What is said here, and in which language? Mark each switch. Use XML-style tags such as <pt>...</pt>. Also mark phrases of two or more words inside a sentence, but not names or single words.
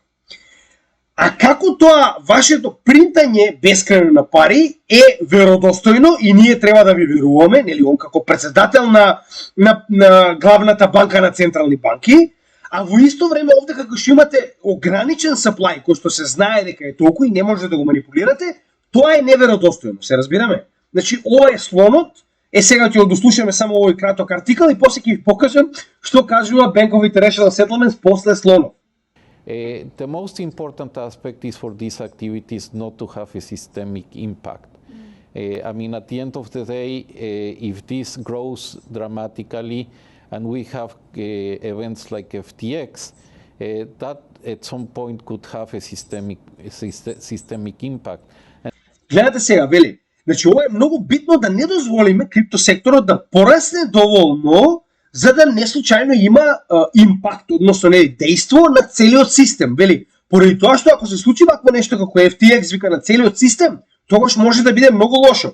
<mk>А како тоа вашето принтање бескрајно на пари е веродостојно и ние треба да ви веруваме, нели он како председател на главната банка на централни банки, а во исто време овде како што имате ограничен supply кој што се знае дека е толку и не можете да го манипулирате, тоа е неверодостојно, се разбираме? Значи ова е Слонот, сега ќе го дослушаме само овој краток артикал и после ќе ви покажам што кажува Bank of International Settlements после Слонов.</mk> <en>The most important aspect is for these activities not to have a systemic impact. I mean, at the end of the day, if this grows dramatically and we have events like FTX, that at some point could have a systemic impact.</en> <mk>Гледате сега, вели, значи ова е многу битно да не дозволиме криптосекторот да порасне доволно за да не случајно има импакт, односно не дејство на целиот систем, вели. Поради тоа што ако се случи вакво нешто како FTX вика на целиот систем, тогаш може да биде многу лошо.</mk>